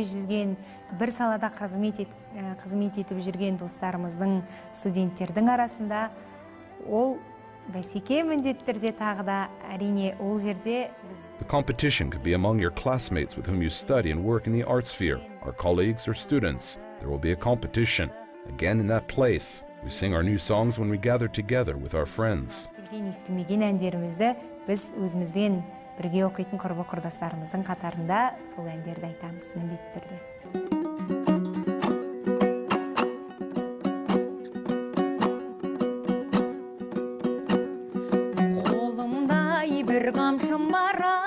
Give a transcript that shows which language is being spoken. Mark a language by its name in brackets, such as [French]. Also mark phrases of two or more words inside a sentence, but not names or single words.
[Kazakh] жүзген, бір салада қызмет етіп жүрген достарымыздың, студенттердің арасында ол бәсеке міндетті түрде тағы да әрине ол жерде [English] The competition could be among your classmates with whom you study and work in the art sphere, our colleagues or students. There will be a competition. Again in that place, we sing our new songs when we gather together with our friends. [Kazakh] Білген естілмеген әндерімізді біз өзімізбен бірге оқитын құрбы-құрдастарымыздың қатарында сол әндерді айтамыз міндетті түрде. Қолымдай бір қамшым бар